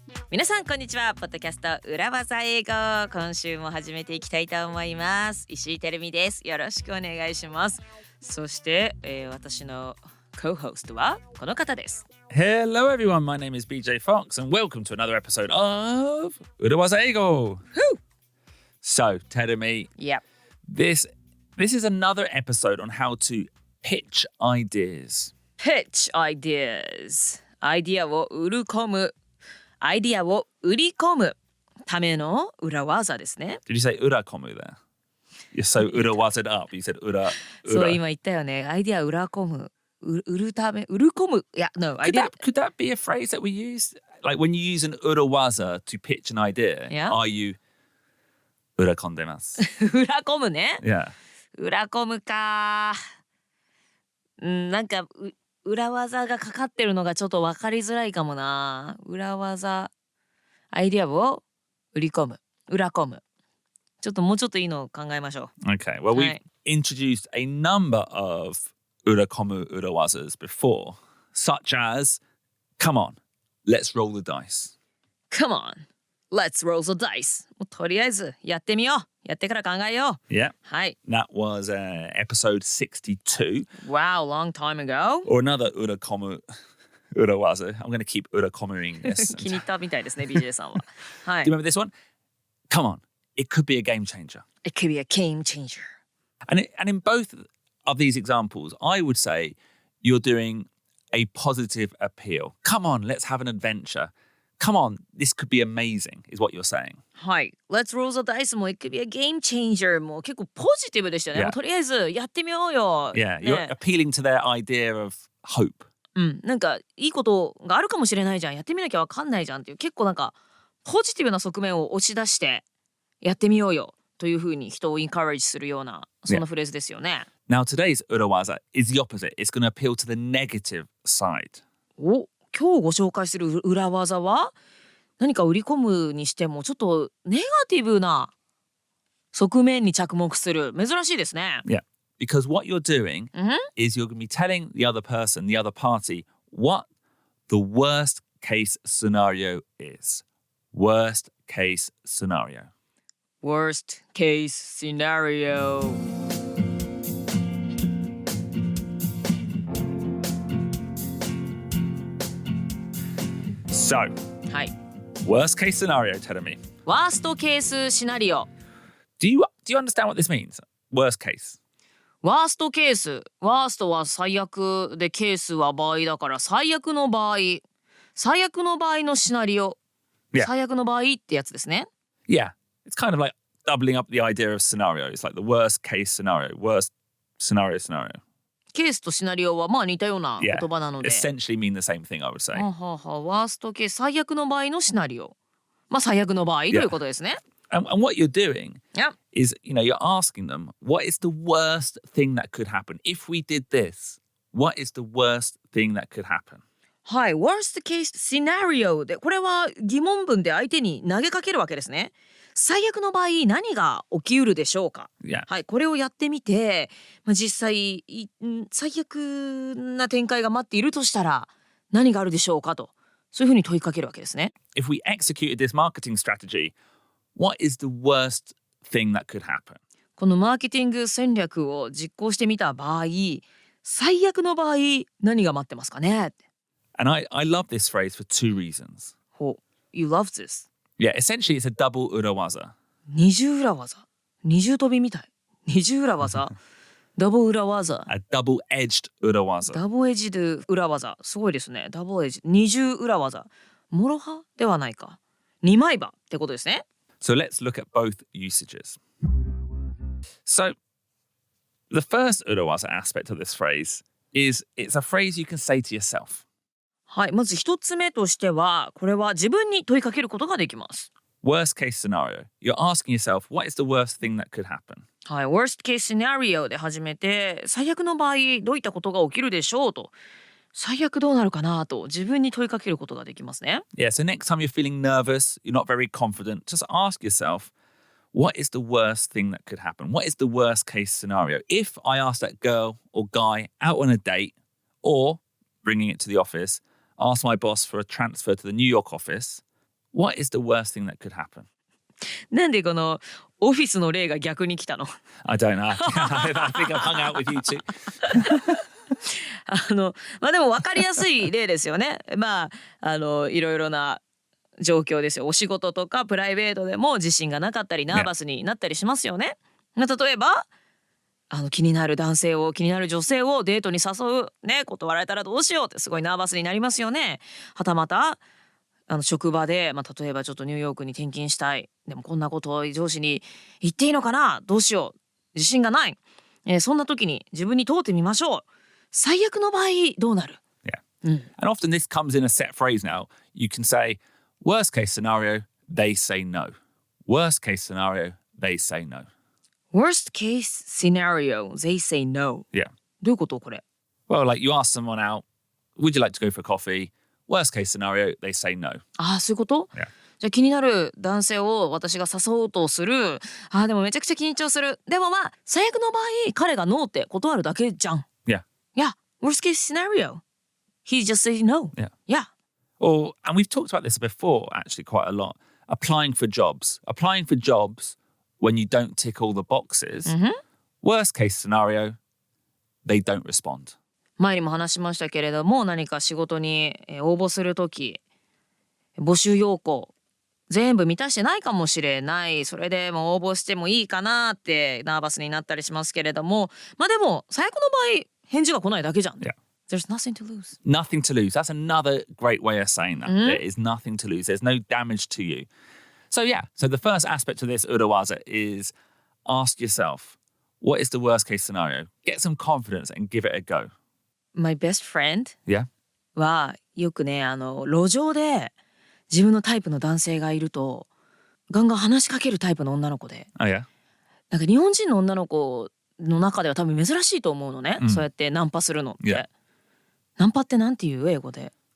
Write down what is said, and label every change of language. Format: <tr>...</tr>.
<ja>皆さんこんにちは。ポッドキャスト裏技英語、今週も始めていきたいと思います。石井てるみです。よろしくお願いします。そして、私のco-host はこの方です。</ja> <en>Hello everyone, my name is BJ Fox and welcome to another episode of 裏技英語。 So, Terumi, Yep. this is another episode on how to pitch ideas. Pitch ideas.</en> <ja>アイディアを売り込む。アイディアを売り込むための裏技ですね。</ja> <en>Did you say 裏込む there? You're so 裏wazzed up. You said 裏。</en> <ja>そう、今言ったよね。アイディア売り込む。売るため、売り込む。いや、</ja> <en>no. Could that be a phrase that we use? Like when you use an 裏waza to pitch an idea, Yeah. are you 裏込んでます？</en> <ja>売ら込むね。</ja> <en>Yeah.</en> <ja>裏込むか。なんか裏技がかかってるのがちょっと分かりづらいかもな。裏技、アイディアを売り込む、裏込む。ちょっともうちょっといいのを考えましょう。</ja> <en>Okay, well, we've introduced a number of 裏込む裏wazas before, such as, come on, let's roll the dice. Come on, let's roll the dice.</en> <ja>もうとりあえずやってみよう。やってから考えよう。</ja> <en>Yeah.</en> <ja>はい。</ja> <en>That was episode 62. Wow, long time ago. Or another 裏込む裏waza. I'm going to keep 裏込むing this.</en> <ja>気に入ったみたいですね、BJ さんは。はい。</ja> <en>Do you remember this one? Come on, it could be a game changer. It could be a game changer. And in both of these examples, I would say you're doing a positive appeal. Come on, let's have an adventure. Come on, this could be amazing, is what you're saying.</en> <ja>はい。</ja> <en>Let's roll the dice</en> <ja>も</ja> <en>it could be a game changer</en> <ja>も結構ポジティブでしたよね。</ja> <en>Yeah.</en> <ja>もうとりあえずやってみようよ。</ja> <en>Yeah,</en> <ja>ね</ja> <en>you're appealing to their idea of hope.</en> <ja>なんかいいことがあるかもしれないじゃん。やってみなきゃわかんないじゃんっていう結構なんかポジティブな側面を押し出してやってみようよというふうに人をインカレッジするようなそんなフレーズですよね。</ja> <en>Now, today's urawaza is the opposite. It's going to appeal to the negative side.</en> <ja>お、今日ご紹介する裏技は何か売り込むにしてもちょっとネガティブな側面に着目する。珍しいですね。</ja> <en>Yeah, because what you're doing is you're going to be telling the other person, the other party, what the worst case scenario is. Worst case scenario. Worst case scenario. So, はい。 worst case scenario, tell me.</en> <ja>ワーストケースシナリオ。</ja> <en>Do you understand what this means? Worst case.</en> <ja>ワーストケース。ワーストは最悪でケースは場合だから最悪の場合。最悪の場合のシナリオ。</ja> <en>Yeah.</en> <ja>最悪の場合ってやつですね。</ja> <en>Yeah, it's kind of like doubling up the idea of scenario. It's like the worst case scenario. Worst scenario.</en> <ja>ケースとシナリオはまあ似たような言</ja> <en>Yeah,</en> <ja>葉なので。</ja> <en>essentially mean the same thing, I would say.</en> <ja>はははワーストケース。最悪の場合のシナリオ。まあ最悪の場合ということですね。</ja> <en>And what you're doing Yeah. is, you're asking them, what is the worst thing that could happen? If we did this, what is the worst thing that could happen?</en> <ja>はい、worst case scenario で、これは疑問文で相手に投げかけるわけですね。最悪の場合何が起きうるでしょうか。</ja> <en>Yeah.</en> <ja>はい、これをやってみて、実際最悪な展開が待っているとしたら何があるでしょうかと、そういうふうに問いかけるわけですね。</ja> <en>If we executed this marketing strategy, what is the worst thing that could happen?</en> <ja>このマーケティング戦略を実行してみた場合、最悪の場合何が待ってますかね。</ja> <en>And I love this phrase for two reasons. ほう、You love this. Yeah, essentially it's a double urawaza.</en> <ja>二重裏技。二重跳びみたい。二重裏技。ダブル裏技。</ja> <en>A double-edged urawaza.</en> <ja>ダブルエッジド裏技。すごいですね。ダブルエッジ。二重裏技。モロハではないか。二枚刃ってことですね。</ja> <en>So let's look at both usages. So the first urawaza aspect of this phrase is it's a phrase you can say to yourself.</en> <ja>はい。まず一つ目としては、これは自分に問いかけることができます。</ja> <en>Worst case scenario. You're asking yourself, what is the worst thing that could happen?</en> <ja>はい。 worst case scenario で始めて、最悪の場合どういったことが起きるでしょうと。最悪どうなるかなと自分に問いかけることができますね。</ja> <en>Yeah, so next time you're feeling nervous, you're not very confident, just ask yourself, what is the worst thing that could happen? What is the worst case scenario? If I ask that girl or guy out on a date or bringing it to the office, ask my boss for a transfer to the New York office, what is the worst thing that could happen?</en> <ja>なんでこのオフィスの例が逆に来たの？</ja> <en>I don't know. I think I've hung out with you too.</en> <ja>でも分かりやすい例ですよね。いろいろな状況ですよ。お仕事とかプライベートでも自信がなかったりナーバスになったりしますよね。例えば気になる男性を気になる女性をデートに誘うね、断られたらどうしようってすごいナーバスになりますよね。はたまた職場で、例えばちょっとニューヨークに転勤したい、でもこんなことを上司に言っていいのかな、どうしよう、自信がない、そんな時に自分に問うてみましょう。最悪の場合どうなる？</ja> <en>Yeah. And often this comes in a set phrase now. You can say, worst case scenario, they say no. Worst case scenario, they say no. Worst case scenario, they say no. Yeah.</en> <ja>どういうことこれ？</ja> <en>Well, like you ask someone out, would you like to go for coffee? Worst case scenario, they say no.</en> <ja>そういうこと？</ja> <en>Yeah.</en> <ja>じゃあ気になる男性を私が誘おうとする。でもめちゃくちゃ緊張する。でも最悪の場合彼がノーって断るだけじゃん。</ja> <en>Yeah. Yeah. Worst case scenario. He just says no. Yeah. Yeah. And we've talked about this before, actually, quite a lot. Applying for jobs. Applying for jobs when you don't tick all the boxes. Worst case scenario, they don't respond.</en> <ja>前にも話しましたけれども、何か仕事に応募するとき、募集要項全部満たしてないかもしれない。それでも応募してもいいかなってナーバスになったりしますけれども、でも最悪の場合返事が来ないだけじゃん。</ja> <en>Yeah. There's nothing to lose. Nothing to lose. That's another great way of saying that. There is nothing to lose. There's no damage to you. So the first aspect of this urawaza is ask yourself, what is the worst case scenario? Get some confidence and give it a go. My best friend Yeah.</en> <ja>はよくね、路上で自分のタイプの男性がいるとガンガン話しかけるタイプの女の子で、</ja> <en>Oh, yeah.</en> <ja>なんか日本人の女の子の中では多分珍しいと思うのね、そうやってナンパするのって、</ja> <en>Yeah.</en> <ja>ナンパってなんていう英語で？</ja>